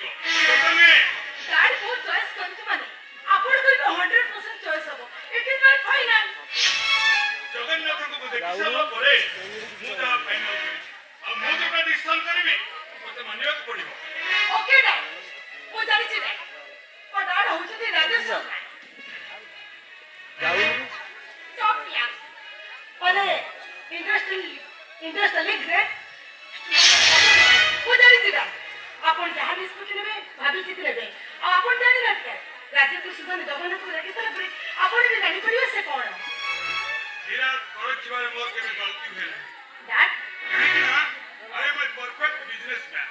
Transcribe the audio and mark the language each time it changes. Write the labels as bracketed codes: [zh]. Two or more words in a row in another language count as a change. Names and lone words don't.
[or] ଡାଡ୍ ବହୁତ ଚଏସ୍ କରିଛୁ ମାନେ ଆପଣ କହିବେ 100% ଚଏସ୍ ହବ। [en] It is my final. [or] ଜଗନ୍ନାଥଙ୍କୁ ଦେଖି ସାରିଲା ପରେ ମୁଁ ଯାହା ଫାଇନାଲ କରିବି ଆଉ ମୁଁ ଯୋଉଟା ଡିସିସନ କରିବି ମତେ ମାନିବାକୁ ପଡିବ। ଓକେ ଡାଡ୍ ମୁଁ ଜାଣିଛି ଡାଡ୍ ମୋ ଡାଡ୍ ହଉଛନ୍ତି ରାଜେଶ୍ୱର ନାୟକ। [en] Top class. Ole, industrially great. [or] ମୁଁ ଜାଣିଛି ଡାଡ୍ ଆପଣ ଯାହା ନିଷ୍ପତ୍ତି ନେବେ ଭାବି ଚିନ୍ତି ନେବେ। ଆଉ ଆପଣ ଜାଣିନାହାନ୍ତି ରାଜ୍ୟକୁ ସୁଧାନ ଜଗନ୍ନାଥଙ୍କୁ ଦେଖି ସାରିଲା ପରେ ଆପଣ ବି ଜାଣିପାରିବେ ସେ କଣ। ହୀରା ପରଖିବାରେ ମୋର କେବେ ଗଲତି ହୁଏ ନାହିଁ। ଡାଡ୍ କାହିଁକି ନା [en] I am a perfect businessman.